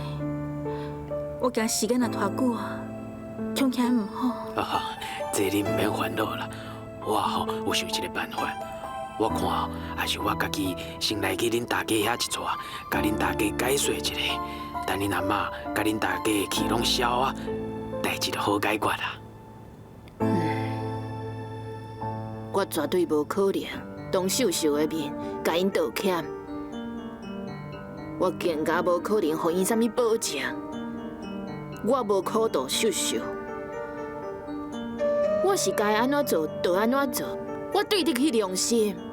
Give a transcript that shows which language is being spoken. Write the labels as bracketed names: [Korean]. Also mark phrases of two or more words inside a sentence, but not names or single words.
[Min Nan Chinese] 我惊时间若拖久啊，恐起来唔好。啊，这你唔免烦恼啦。我吼有想一个办法，我看哦，还是我家己先来去恁大家遐一撮，甲恁大家解说一下，等恁阿嬷甲恁大家的气拢消啊，代志就好解决啦。我绝对无可能当秀秀的面甲因道歉，我更加无可能互因啥物保证。我无苦度秀秀，我是该安怎做就安怎做，我对得起良心。